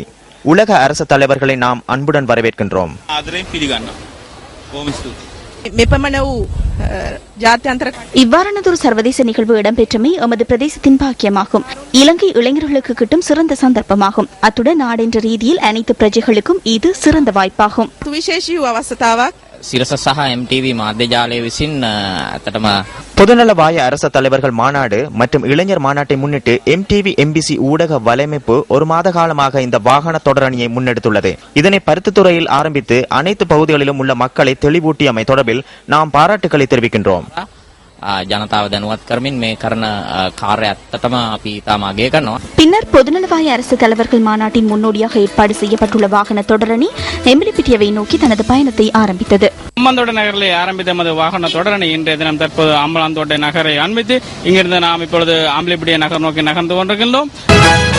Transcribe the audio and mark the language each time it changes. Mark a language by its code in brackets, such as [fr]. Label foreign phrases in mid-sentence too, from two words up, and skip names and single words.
[ta] உலக அரசு தலைவர்களை நாம் அன்புடன் வரவேற்கின்றோம். இவ்வாறானதொரு சர்வதேச நிகழ்வு இடம்பெற்றமை எமது பிரதேசத்தின் பாக்கியமாகும். இலங்கை இளைஞர்களுக்கு கிட்டும் சிறந்த சந்தர்ப்பமாகும். அத்துடன் நாடென்ற ரீதியில் அனைத்து பிரஜைகளுக்கும் இது சிறந்த வாய்ப்பாகும். [si] සිරස සහ MTV මාධ්‍ය ජාලය විසින් ඇත්තටම [ta] பொதுநலவாய அரசு தலைவர்கள் மாநாடு மற்றும் இளைஞர் மாநாட்டை முன்னிட்டு MTV MBC ஊடக வலையமைப்பு ஒரு மாத காலமாக இந்த வாகன தொடரணியை முன்னெடுத்துள்ளது. இதனை பருத்தித்துறையில் ஆரம்பித்து அனைத்து பகுதிகளிலும் உள்ள மக்களை தெளிவூட்டியமை தொடர்பில் நாம் பாராட்டுக்களை தெரிவிக்கின்றோம். [si] ජනතාව දැනුවත් කරමින් මේ කරන කාර්යය ඇත්තටම අපි තාම අගය කරනවා. [ta] பின்னர் பொதுநலவாய அரசு தலைவர்கள் மாநாட்டின் முன்னோடியாக ஏற்பாடு செய்யப்பட்டுள்ள வாகன தொடரணி எம்பிலிப்பிட்டியவை நோக்கி தனது பயணத்தை ஆரம்பித்தது. அம்பந்தோட்டை நகரிலே ஆரம்பித்த நமது வாகன தொடரணி இன்றைய தினம் தற்போது அம்பலாந்தோட்டை நகரை அண்மித்து இங்கிருந்து நாம் இப்பொழுது அம்பலிப்பிட்டிய நகர் நோக்கி நகர்ந்து கொண்டிருக்கின்றோம்.